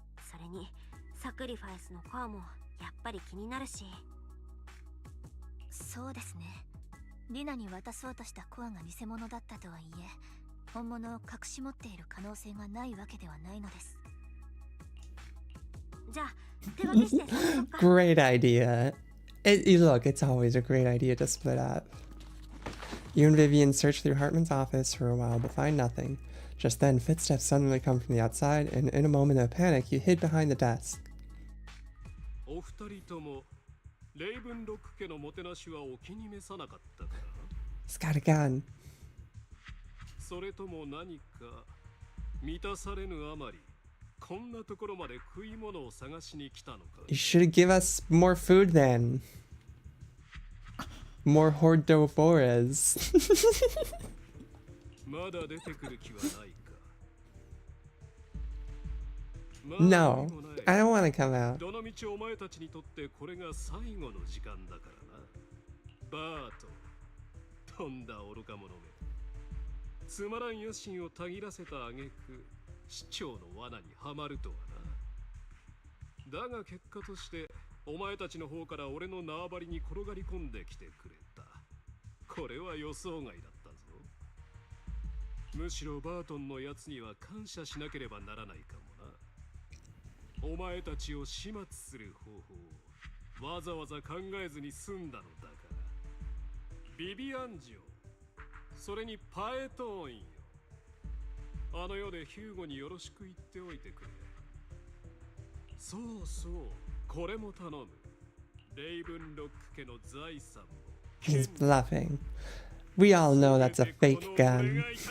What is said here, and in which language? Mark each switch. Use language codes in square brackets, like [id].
[ja] それにサクリファイスのコアもやっぱり気になるし。そうですね。リナに渡そうとしたコアが偽物だったとはいえ、本物を隠し持っている可能性がないわけではないのです。じゃあ手分けして探そうか。 [en] Great idea. Look, it's always a great idea to split up. You and Vivian search through Hartman's office for a while but find nothing. Just then, footsteps suddenly come from the outside, and in a moment of panic, you hid behind the desk. [ja] お二人ともレイブンロック家のもてなしはお気に召さなかったか [en] He's got a gun. [ja] それとも何か満たされぬあまりこんなところまで食い物を探しに来たのか [en] You should give us more food then. More hordovores. [ja] まだ出てくる気はないか [en] No, I don't want to come out. [ja] どのみちお前たちにとってこれが最後の時間だからなバートとんだ愚か者めつまらん野心をたぎらせた挙句市長の罠にはまるとはなだが結果としてお前たちの方から俺の縄張りに転がり込んできてくれたこれは予想外だったぞむしろバートンのやつには感謝しなければならないかもなお前たちを始末する方法をわざわざ考えずに済んだのだからビビアンジオそれにパエトーンよあの世でヒューゴによろしく言っておいてくれそうそうこれも頼むレイブンロック家の財産も [en] He's bluffing. We all know that's a fake gun.